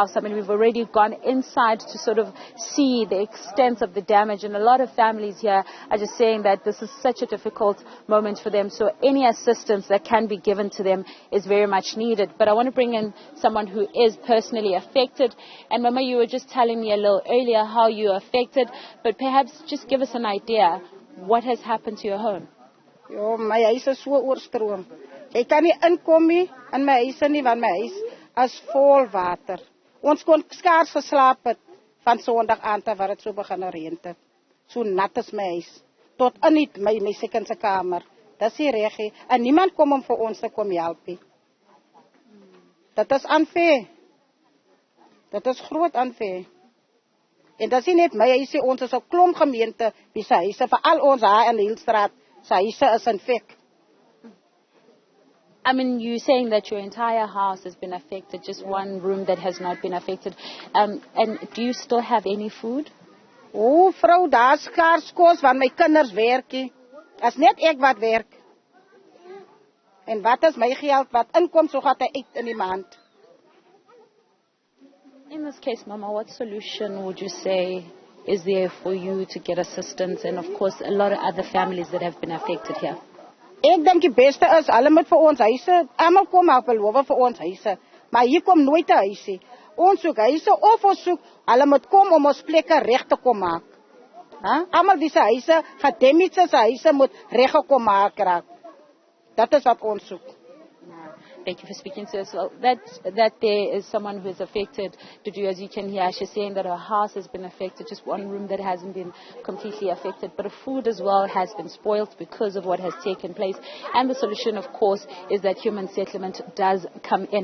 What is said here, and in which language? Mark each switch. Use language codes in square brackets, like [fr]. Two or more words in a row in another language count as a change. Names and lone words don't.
[en] I mean, we've already gone inside to sort of see the extent of the damage, and a lot of families here are just saying that this is such a difficult moment for them, so any assistance that can be given to them is very much needed. But I want to bring in someone who is personally affected, and Mama, you were just telling me a little earlier how you are affected, but perhaps just give us an idea what has happened to your home. [af] Ja, my huis is so oorstroom. Jy kan nie inkom nie in my huis nie, want my huis is vol water. Ons kon skaars geslaap het van Sondag aan te waar dit so begin reën het. So nat is my huis tot in my second se kamer. Dis nie reg nie. En niemand kom om vir ons te kom help nie. Dit is unfair. Dit is groot unfair. En dat is net my huisie, ons is 'n klomp gemeente, wie se huise, vir al ons haar in die Hielstraat, se huise is in fek. [en] I mean, you're saying that your entire house has been affected, just one room that has not been affected. And do you still have any food? [af] O, vrou, daar's skaars kos, want my kinders werk. As net ek wat werk. En wat is my geld, wat inkom, so gaat hy uit in die maand. [en] In this case, Mama, what solution would you say is there for you to get assistance, and of course a lot of other families that have been affected here? [af] Ek dink die beste is, hulle moet vir ons huise, almal kom help beloof vir ons huise, maar hier kom nooit 'n huisie. Ons soek huise of ons soek, hulle moet kom om ons plekke reg te kom maak. Almal wie se huise, gedamaged se huise moet reg gekom maak raak. Dat is wat ons soek. [en] Thank you for speaking to us. Well, that there is someone who is affected. To do, as you can hear, she's saying that her house has been affected, just one room that hasn't been completely affected, but her food as well has been spoiled because of what has taken place. And the solution, of course, is that human settlement does come in.